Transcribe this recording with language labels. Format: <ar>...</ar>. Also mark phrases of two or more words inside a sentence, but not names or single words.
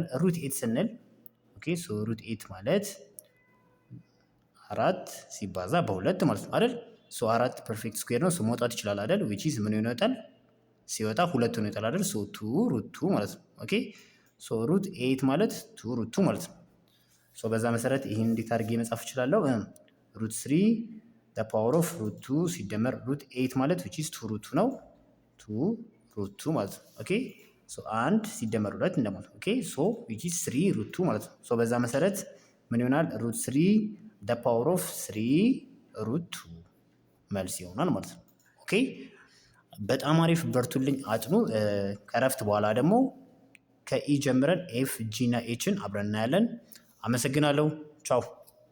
<am>ሩት 8 ስንል</am> <en>okay so root 8</en> <am>ማለት 4 ሲባዛ በ2 ማለት ነው አይደል?</am> <en>so 4 perfect square</en> <am>ነው። ሶ መውጣት ይችላል አይደል?</am> <en>which is</en> <am>ምን ይወጣል? ሲወጣ 2 ነው ይወጣል አይደል?</am> <en>so 2 root 2</en> <am>ማለት ነው።</am> <en>okay so root 8</en> <am>ማለት 2 ሩት 2 ማለት ነው። ሶ በዛ መሰረት ይሄን እንዴት አድርጌ መጻፍ እችላለሁ?</am> <en>root 3 the power of root 2</en> <am>ሲደመር ሩት 8 ማለት</am> <en>which is 2 root 2</en> <am>ነው። 2 ሩት 2 ማለት ነው።</am> <en>okay so</en> <am>1 ሲደመር 2 እንደማለት ነው።</am> <en>okay so which is 3 root 2</en> <am>ማለት ነው። ሶ በዛ መሰረት ምን ይሆናል?</am> <en>root 3 the power of 3 root 2</en> <am>መልስ ይሆናል ማለት ነው። ኦኬ በጣም አሪፍ። በርቱልኝ፣ አጥኑ። ከረፍት በኋላ ደግሞ ከኢ ጀምረን ኤፍ ጂ እና ኤችን አብረን እናያለን። አመሰግናለሁ። ቻው</am>